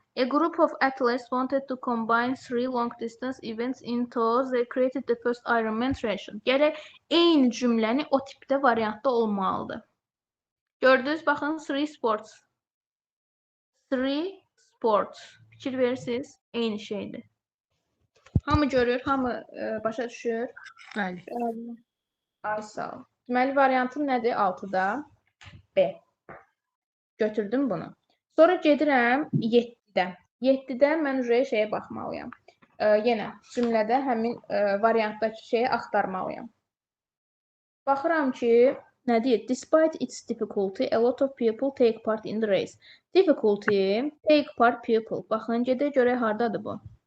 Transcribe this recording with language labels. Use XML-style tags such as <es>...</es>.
<en>A group of athletes wanted to combine three long-distance events into they created the first Ironman triathlon.</en> <az>Gərək eyni cümləni o tipdə variantda olmalıdır. Gördünüz, baxın,</az> <en>three sports. Three sports.</en> <az>Fikir verirsiniz, eyni şeydir. Hamı görür, hamı başa düşür. Bəli. Ay sağ ol. Deməli, variantım nədir? 6-da B. Götürdüm bunu. Sonra gedirəm 7-də. 7-də mən şeyə baxmalıyam. Yenə cümlədə həmin variantdakı şeyi axtarmalıyam. Baxıram ki, nə deyir?</az> <en>Despite its difficulty, a lot of people take part in the race. Difficulty, take part people.</en> <az>Baxın, gedək görək hardadır bu.</az>